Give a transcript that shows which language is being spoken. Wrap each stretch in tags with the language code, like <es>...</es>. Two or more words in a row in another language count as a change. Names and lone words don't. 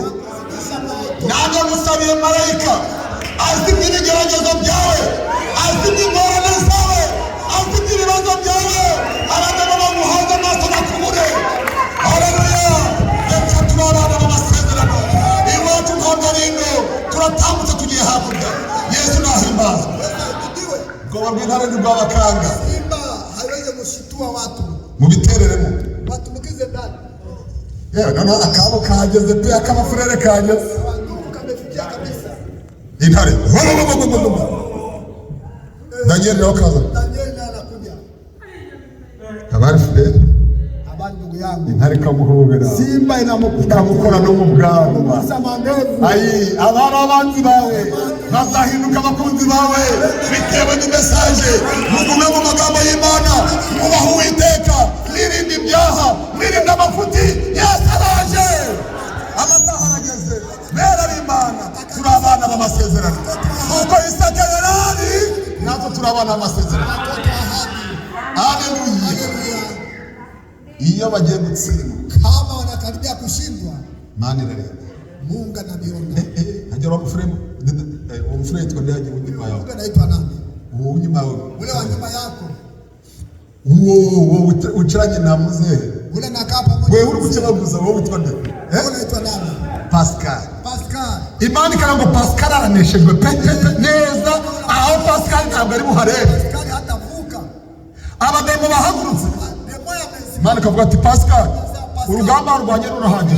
<rw>Nanjye musabiye marayika azimya ibigeragezo byawe, azimya ingorane zawe, azimya ibibazo byawe. Abagabo bamuhanze amaso bakubure. Haleluya! Reka turabana b'amasezerano. Iwacu ntabwo ari ino, turatambutse tugiye hakurya. Yesu nahimbazwe. Ubwoba bw'intare ntibwabakanga.</rw> <sw>Simba haiwezi kushitua watu.</sw> <rw>Mubitereremo.</rw> <sw>Watumbukize ndani.</sw> <rw>Yewe noneho akabo kahageze pe, akabafurere kahageze.</rw> <sw>Wandugu kamefikia kabisa.</sw> <rw>Intare. Danieli nawe kaza.</rw> <sw>Danieli naye anakuja.</sw> <rw>Habari furere.</rw> <sw>Habari ndugu yangu.</sw> <rw>Intare ikamuhobera.</rw> <sw>Simba</sw> <rw>ikamukora no mu bwanwa.</rw> <sw>Mandevu.</sw> <rw>Ayi abari abanzi bawe bazahinduka abakunzi bawe bitewe n'imesaje. Mugume mu magambo y'Imana, mwubahe Uwiteka, mwirinde ibyaha, mwirinde amafuti. Yesu araje, amasaha arageze. Bera b'Imana turi abana b'amasezerano. Kuko Isaka yarari natwe turi abana b'amasezerano. Haleluya. Iyo bagiye gutsindwa</rw> <sw>kama wanakaribia kushindwa,</sw> <rw>Imana irareba.</rw> <sw>Mungu anaviona.</sw> <rw>Hajya umufuremu umufuremu yitwa ndaje unyuma yawe.</rw> <sw>Mungu anaitwa nani?</sw> <rw>Uwo unyuma yawe.</rw> <sw>Ule wa nyuma yako.</sw> <rw>Uwo uciranye na muzehe.</rw> <sw>Ule nakaa pamoja.</sw> <rw>Wewe uri kukibaguza wowe witwa nde?</rw> <sw>Unaitwa nani?</sw> <rw>Pascal.</rw> <sw>Pascal.</sw> <rw>Imana ikarango Pascal araneshejwe pe neza aho Pascal ntabwo ari buharebe.</rw> <sw>Pascal hatavuka.</sw> <rw>Abademo bahagurutse.</rw> <sw>Demo ya Messi.</sw> <rw>Imana ikavuga ati Pascal urugamba rwanye rurahagije.</rw>